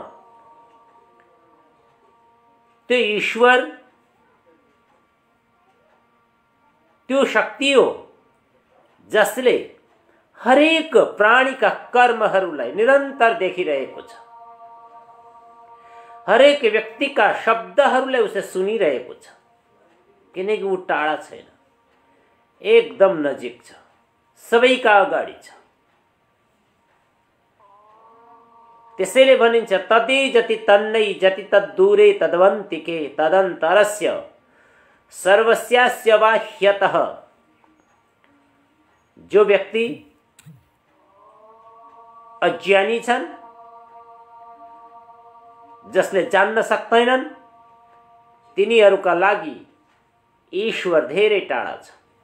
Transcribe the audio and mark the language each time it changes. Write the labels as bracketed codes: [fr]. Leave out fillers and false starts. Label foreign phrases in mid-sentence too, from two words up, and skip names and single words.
[ne] त्यो ईश्वर त्यो शक्ति हो जसले हरेक प्राणीका कर्महरूलाई निरन्तर देखिरहेको छ, हरेक व्यक्तिका शब्दहरूलाई उसले सुनिरहेको छ, किनकि ऊ टाढा छैन, एकदम नजिक छ, सबैका अगाडि छ। त्यसैले भनिन्छ [sa] तदे जति तन्नै जति तद्दूरे तद्वन्तिके तदन्तरस्य सर्वस्यास्य बाह्यतः। [ne] जो व्यक्ति अज्ञानी छन्, जसले जान्न सक्दैनन्, तिनीहरूका लागि ईश्वर धेरै टाढा छ।